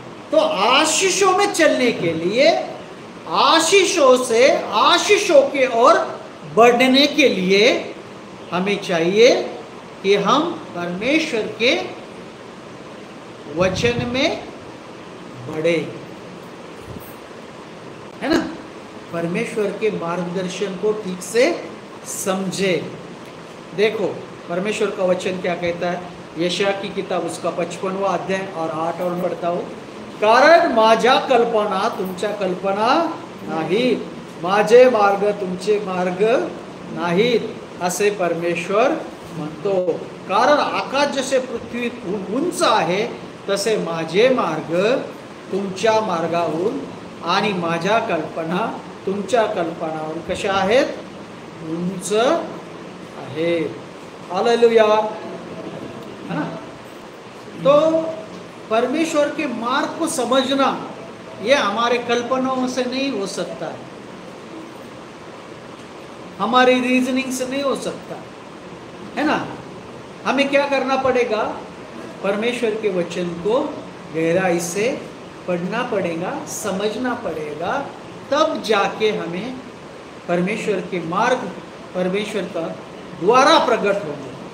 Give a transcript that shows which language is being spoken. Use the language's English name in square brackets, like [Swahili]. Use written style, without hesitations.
[Hindi] तो आशीषों में चलने के लिए, आशीषों से आशीषों के ओर बढ़ने के लिए हमें चाहिए कि हम परमेश्वर के वचन में बढ़े, है ना। परमेश्वर के मार्गदर्शन को ठीक से समझे। देखो परमेश्वर का वचन क्या कहता है, यशाया की किताब उसका 55वां अध्याय और 8 और पढ़ता हूँ। [Marathi] कारण माझ्या कल्पना तुमच्या कल्पना नाहीत, माझे मार्ग तुमचे मार्ग नाहीत, असे परमेश्वर म्हणतो। कारण आकाश जसे पृथ्वी उंच आहे तसे माझे मार्ग तुमच्या मार्गाहून आणि माझ्या कल्पना तुमच्या कल्पनावर कशा आहेत, उंच आहे। [Hindi] हालेलुया, है ना। तो परमेश्वर के मार्ग को समझना ये हमारे कल्पनाओं से नहीं हो सकता है, हमारी रीजनिंग से नहीं हो सकता, है ना। हमें क्या करना पड़ेगा, परमेश्वर के वचन को गहराई से पढ़ना पड़ेगा, समझना पड़ेगा, तब जाके हमें परमेश्वर के मार्ग परमेश्वर का द्वारा प्रकट होंगे।